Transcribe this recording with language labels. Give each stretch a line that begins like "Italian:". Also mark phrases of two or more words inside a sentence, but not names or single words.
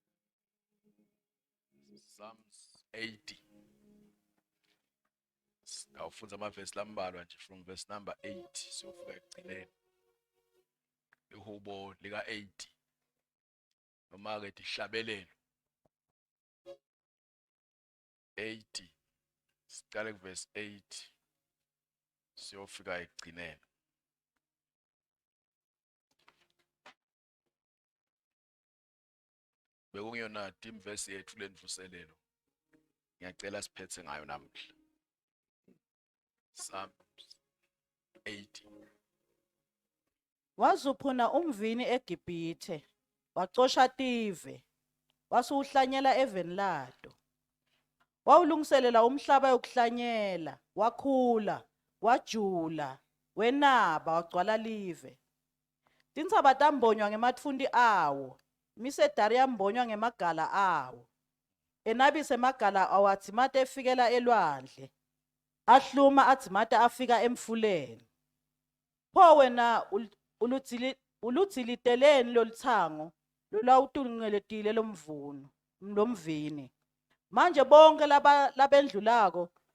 Swati: Psalms 80 awufunza amavesi lambalwa nje
English: from verse number 8
Swati: siyofika ekugcineni ihubo lika 80 noma ke dihlabelelo 80 siqale kuverse 8 siyofika ekugcineni bekungiyona imvesi yethu lendvuselelo ngiyacela siphethe ngayo namhla Psalms 80 Wazuphuna umvini eGibhithe wacosha tive wasuhlanyela eveni lato wawulungiselela umhlaba yokuhlanyela wakhula wajula wenaba wagcwala live tintsaba tambonywa ngematfundi awo imisedari yambonywa ngemagala awo enabise emagala awo adzimata efikela elwandle ahluma adzimata afika emfuleni pho wena uludziliteleni lolutsango lolawutulungeletile lomvini manje bonke labendlulako